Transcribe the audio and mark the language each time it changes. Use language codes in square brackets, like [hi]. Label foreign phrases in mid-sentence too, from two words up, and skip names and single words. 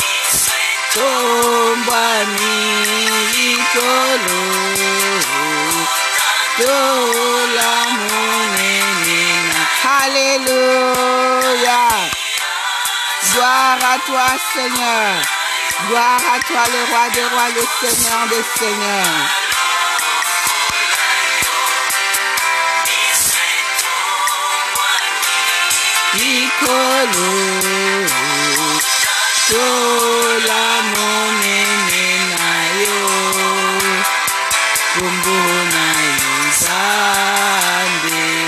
[fr] Alléluia. Gloire à toi, Seigneur. Gloire à toi, le roi des rois, le Seigneur des seigneurs. [ln] Ikolo, sola monene na yo, kumbu na yuzande,